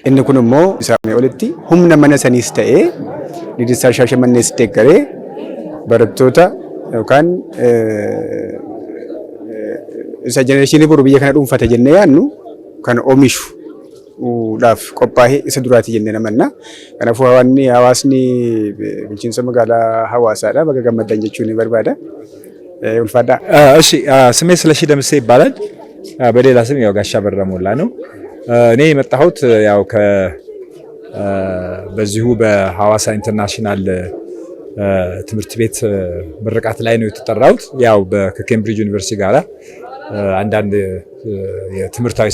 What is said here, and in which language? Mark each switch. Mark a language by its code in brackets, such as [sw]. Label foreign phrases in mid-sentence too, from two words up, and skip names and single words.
[om] Inni kun immoo isaanii olitti humna mana saniis ta'ee Lidistar Shaashamannees deeggaree barattoota yookaan isa jenereeshinii boru biyya kana dhuunfata jennee yaadnu kan oomishuudhaaf qophaa'ee isa duraati jennee namanna. Kanaafuu hawaasni bulchiinsa magaalaa Hawaasaadha baga gammadan jechuun barbaada. ulፋዳ። [am] እሺ ስሜ ስለሺ ደምሴ ይባላል። በሌላ ስም ያው ጋሻ በራ ሞላ ነው። እኔ የመጣሁት ያው በዚሁ በሐዋሳ ኢንተርናሽናል ትምህርት ቤት ምርቃት ላይ ነው የተጠራሁት። ያው ከኬምብሪጅ ዩኒቨርሲቲ ጋራ አንዳንድ የትምህርታዊ